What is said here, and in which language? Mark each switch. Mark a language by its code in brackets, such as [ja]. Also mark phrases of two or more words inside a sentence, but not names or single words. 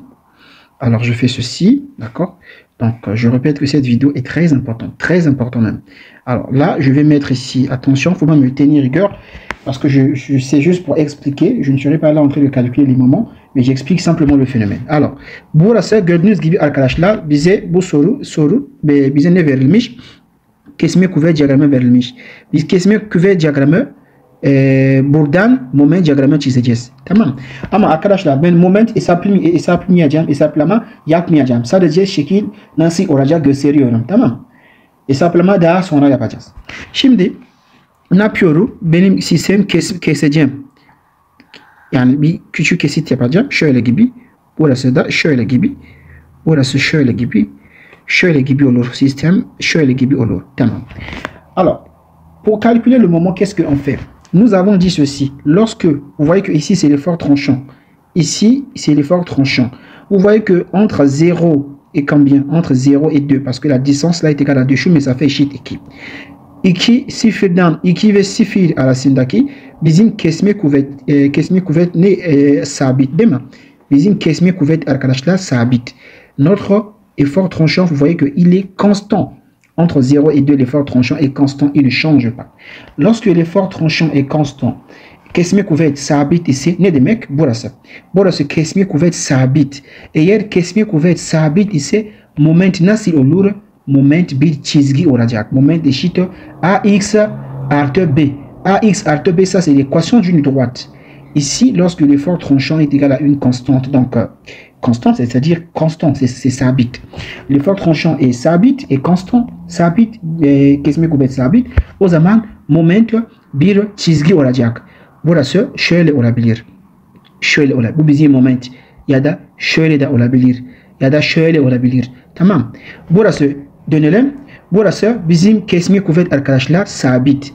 [fr] Alors je fais ceci, d'accord? Donc je répète que cette vidéo est très importante même. Alors là, je vais mettre ici, attention, il ne faut pas me tenir rigueur, parce que je sais juste pour expliquer, je ne serai pas là en train de calculer les moments, mais j'explique simplement le phénomène. Alors, [tr] burası gördüğünüz gibi arkadaşlar, bize bu soru bize ne verilmiş? Kesme kuvvet diyagramı verilmiş. Biz kesme kuvvet diyagramı buradan moment diyagramı çizeceğiz. Tamam. Ama arkadaşlar ben moment hesaplama yapmayacağım. Sadece şekil nasıl olacak gösteriyorum. Tamam. Hesaplama daha sonra yapacağız. Şimdi ne yapıyorum? Benim sistem keseceğim. Yani bir küçük kesit yapacağım. Şöyle gibi. Burası da şöyle gibi. Burası şöyle gibi. Şöyle gibi olur. Système şöyle gibi olur. Tamam. [fr] Alors, pour calculer le moment, qu'est-ce qu'on fait? Nous avons dit ceci. Lorsque, vous voyez que ici c'est l'effort tranchant. Ici, c'est l'effort tranchant. Vous voyez que entre 0 et combien? Entre 0 et 2. Parce que la distance là est égale à 2 choux, mais ça fait eşit 2. [tr] 2 sıfırdan 2 ve 0 arasındaki bizim kesme kuvvet ne sabit değil mi? Bizim kesme kuvvet arkadaşlar sabit. [fr] Notre effort tranchant, vous voyez qu'il est constant. Entre 0 et 2, l'effort tranchant est constant, il ne change pas. Lorsque l'effort tranchant est constant, [tr] kesme kuvvet sabit ise ne demek? Burası. Burası kesme kuvvet sabit. Eğer kesme kuvvet sabit ise moment nasil olur, moment bir çizgi olacak. Moment eşit AX artı B. AX artı B, [fr] ça c'est l'équation d'une droite. Ici, lorsque l'effort tranchant est égal à une constante, donc constante, c'est-à-dire constant, c'est sabit. L'effort tranchant est sabit et constant. [tr] Sabit, kesme kuvvet sabit. O zaman moment bir çizgi olacak. Burası şöyle olabilir. Şöyle olabilir. Bu bizim moment. Ya da şöyle de olabilir. Ya da şöyle olabilir. Tamam. Burası dönelim. Burası bizim kesme kuvvet arkadaşlar sabit.